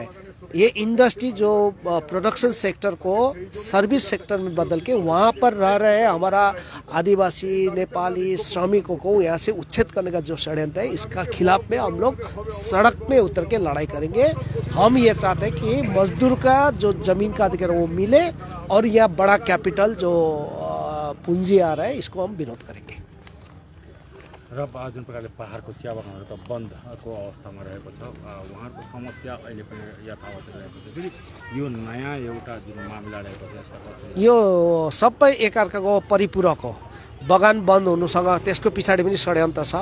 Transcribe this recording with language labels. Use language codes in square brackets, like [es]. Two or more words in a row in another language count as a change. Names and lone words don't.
[hi] ये इंडस्ट्री जो प्रोडक्शन सेक्टर को सर्विस सेक्टर में बदल के वहाँ पर रह रहे हमारा आदिवासी नेपाली श्रमिकों को यहाँ से उच्छेद करने का जो षड्यंत्र है, इसका खिलाफ में हम लोग सड़क में उतर के लड़ाई करेंगे। हम ये चाहते हैं कि मजदूर का जो जमीन का अधिकार वो मिले और यहाँ बड़ा कैपिटल जो पूंजी आ रहा है इसको हम विरोध करेंगे। [ne] र जुन प्रकारले पहाडको चिया बगानहरू त बन्दको अवस्थामा रहेको छ, उहाँहरूको समस्या अहिले पनि यथावत रहेको छ। फेरि यो नयाँ एउटा जुन मामिला रहेको छ यसमा कसरी यो सबै एकअर्काको परिपूरक हो। बगान बन्द हुनुसँग त्यसको पछाडि पनि षड्यन्त्र छ।